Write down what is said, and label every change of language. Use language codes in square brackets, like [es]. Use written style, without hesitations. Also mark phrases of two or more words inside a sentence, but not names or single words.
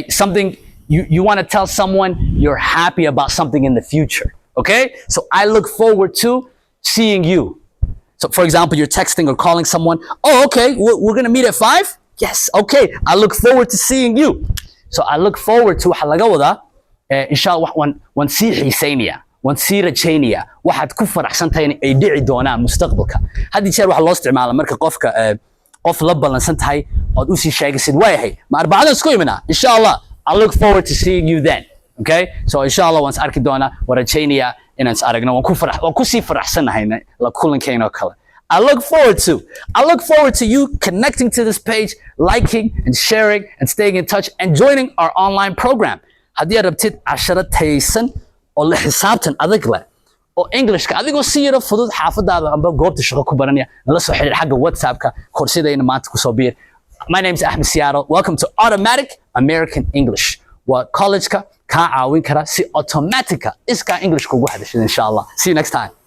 [en] Something you want to tell someone you're happy about something in the future. Okay? So I look forward to seeing you. So for example, you're texting or calling someone. Oh, okay, we're going to meet at 5? Yes, okay. I look forward to seeing you. So I look forward to [so] waxa laga wadaa inshallah wan sii xiiseynaya, wan sii rajaynaya, waxaad ku faraxsantahay ay dhici doonaan mustaqbalka. Hadii jeer waxa loo isticmaala marka qof la balansan tahay oo u sii sheegaysid waayahay ma arbacada isku imina inshallah. [en] I look forward to seeing you then. Okay? [so] So inshallah once arki doona wa rajaynaya inaan is aragno waan ku sii faraxsanahay la kulankeena oo kale. [en] I look forward to you connecting to this page, liking and sharing and staying in touch and joining our online program. [so] Haddii aad rabtid casharo taysan oo la xisaabtan adag leh oo Englishka adigoo si yar fudud xaafadaada amba goobta shaqo ku baranaya nala soo xiriir xagga WhatsApp-ka koorsidayna maanta ku soo biir. [en] My name is Ahmed Seattle. Welcome to Automatic American English. [so] Waa college-ka ka caawin kara si automatic iska English kugu hadashada [ar] إن شاء الله. [en] See you next time.